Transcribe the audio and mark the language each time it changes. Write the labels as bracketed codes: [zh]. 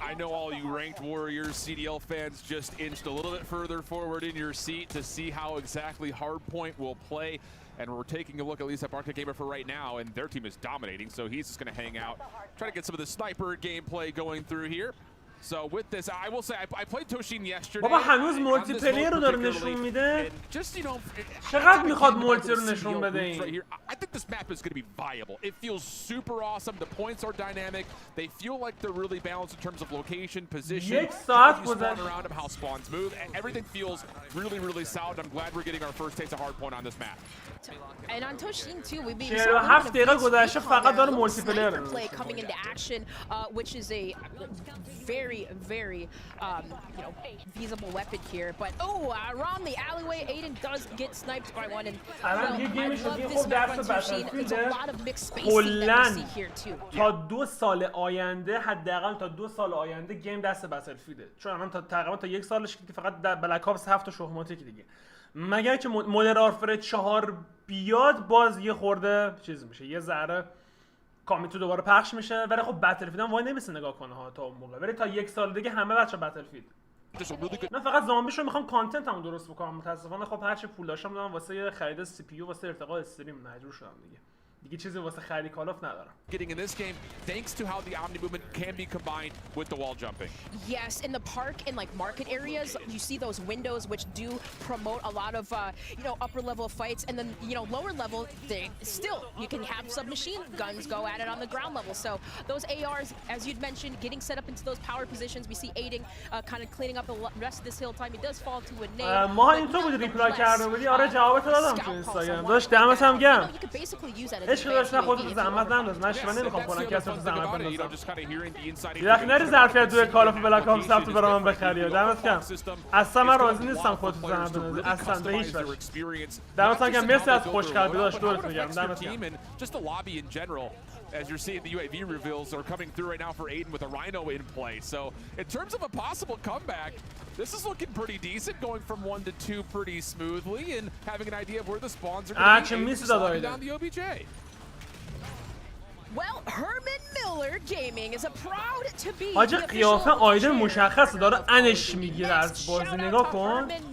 [en] I know all you Ranked Warriors, CDL fans just inched a little bit further forward in your seat to see how exactly Hardpoint will play. And we're taking a look at least at Barca Gamer for right now, and their team is dominating, so he's just going to hang out, try to get some of the sniper gameplay going through here. So with this, I will say I played Toshin yesterday. [fa] بابا هنوز مولتی پلیر رو داره نشون میده. چقدر میخواد مولتی رو نشون بده این؟ [en] I think this map is going to be viable. It feels super awesome. The points are dynamic. They feel like they're really balanced in terms of location, position, [fa] یک ساعت [en] how you spawn around them, how spawns move. Everything feels really, really solid. I'm glad we're getting our first taste of Hardpoint on this map. And on Toshin too, we've been [fa] 47 دقیقه گذشته فقط داره مولتی پلیر [en] play coming into action, which is a very you know, feasible weapon here. But around the alleyway, Aiden does get sniped by one, and I love this map on Toshin. It's a lot of mixed spacing that we see here too. [fa] تا 2 سال آینده، حداقل تا 2 سال آینده گیم دست بتلفیلده، چون الان تقریبا تا 1 سالش که فقط در بلک آپس 7 شهماتی دیگه، مگر که مدرن وارفر 4 بیاد باز یه خورده چیز میشه، یه ذره کامیتو دوباره پخش میشه. ولی خب بتلفیلد هم وای نمیسه نگاه کنه ها تا اون موقع، ولی تا 1 سال دیگه همه بچا بتلفیلد. من فقط زامبیشو میخوام کانتنتمو درست بکنم، متاسفانه خب هرچی پول داشتم دادم واسه خرید سی پی یو، واسه ارتقاء استریم مجبور شدم دیگه چیزی واسه خیلی کالاف ندارم. [en] Getting in this game thanks to how the omni movement can be combined with the wall jumping. Yes, in the park and like market areas, you see those windows which do promote a lot of you know, upper level fights, and then you know, lower level they still you can have submachine guns go at it on the ground level. So those ARs, as you'd mentioned, getting set up into those power positions. We see Aiding kind of cleaning up the rest of this hill time. He does fall to a nade. [fa] ما اینطور بود ریپلای کرده بودی. آره جوابت دادم تو اینستاگرام. داشت دمت هم گرم. [en] You could basically use that as [fa] عشق داشت خودت زحمت ننداز. من نمیخوام کنم کسی تو زحمت بندازم. یه نری ظرفیت توی کالاف بلک آپس هفت برام من بخری. دمت گرم. اصلا من راضی نیستم خودت تو زحمت بندازی. اصلا به هیچ وجه. دمت گرم. مرسی از خوشقلبی داشت. دورت میگم. دمت گرم. [en] Just the lobby in general. As you're seeing, the UAV reveals are coming through right now for Aiden with a Rhino in play. So in terms of a possible comeback, this is looking pretty decent, going from 1 to 2 pretty smoothly and having an idea of where the spawns are going to be slowing down the OBJ. Well, Herman Miller Gaming is a proud to be [fa] حاجی قیافه آیدن مشخصه داره انش میگیره از بازی نگاه کن.